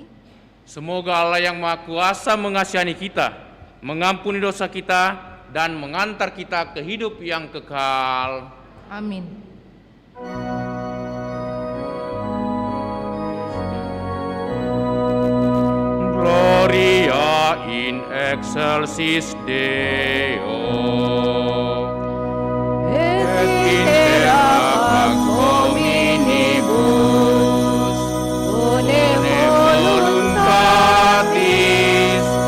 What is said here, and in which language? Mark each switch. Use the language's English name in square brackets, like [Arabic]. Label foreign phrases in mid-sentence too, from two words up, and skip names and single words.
[Indonesian] Semoga Allah yang Maha Kuasa mengasihani kita, mengampuni dosa kita, dan mengantar kita ke hidup yang kekal. Amin. [Latin] Gloria in excelsis Deo. Et intera pax hominibus, bone voluntatis,